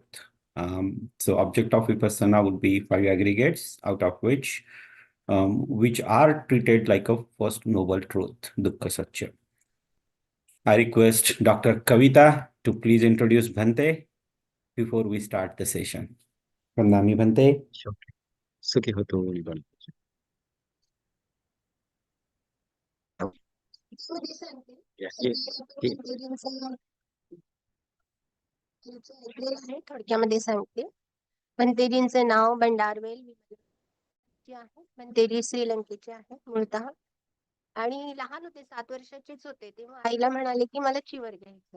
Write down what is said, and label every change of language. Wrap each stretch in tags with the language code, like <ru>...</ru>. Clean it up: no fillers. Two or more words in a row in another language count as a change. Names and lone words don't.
<en>So object of Vipassanā would be 5 aggregates, out of which are treated like a first noble truth,</en> <pi>Dukkha Satya.</pi> <en>I request Dr. Kavita to please introduce Bhante before we start the session.</en> <mr>प्रणामी भंते.</mr> <pi>Sukhi hoto Vimalavansa.</pi> <mr>थोडक्यामध्ये सांगते. भंतेजींचे नाव भंडारवेल आहे. भंतेजी श्रीलंकेचे आहे मूळतः. आणि लहान होते, 7 वर्षाचेच होते तेव्हा आईला म्हणाले की मला चिवर घ्यायचं आहे.</mr>